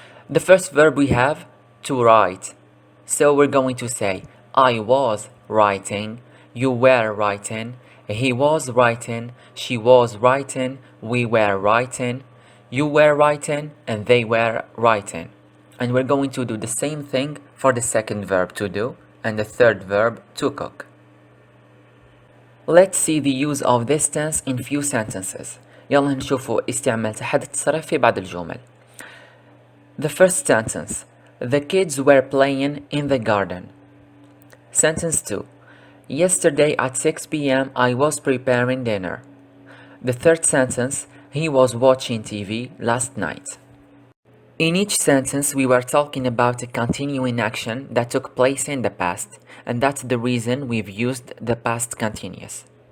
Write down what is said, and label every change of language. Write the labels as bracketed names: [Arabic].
[English] The first verb we have to write. So we're going to say I was writing, you were writing, he was writing, she was writing, we were writing, you were writing, and they were writing. And we're going to do the same thing for the second verb to do and the third verb to cook. Let's see the use of this tense in few sentences. [Arabic] يلا نشوفوا استعمال تحدث التصريف في بعض الجمل. [English] The first sentence. The kids were playing in the garden. Sentence 2. Yesterday at 6 p.m. I was preparing dinner. The third sentence. He was watching TV last night. In each sentence we were talking about a continuing action that took place in the past, and that's the reason we've used the past continuous.